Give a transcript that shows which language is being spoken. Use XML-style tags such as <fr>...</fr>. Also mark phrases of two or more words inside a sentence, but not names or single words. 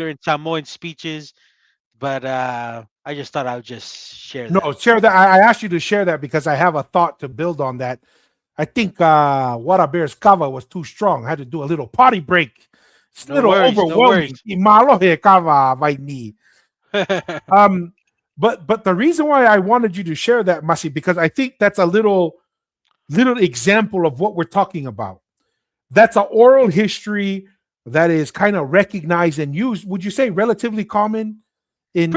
<en>popular in Samoan speeches, but I just thought I would just share that. No, share that. I asked you to share that because I have a thought to build on that. I think Wada Bear's cover was too strong. I had to do a little potty break. It's a No little worries, no worries. overwhelming. Imalo he kava vai ni. Um, but the reason why I wanted you to share that, Masi, because I think that's a little example of what we're talking about. That's an oral history that is kind of recognized and used. Would you say relatively common in</en>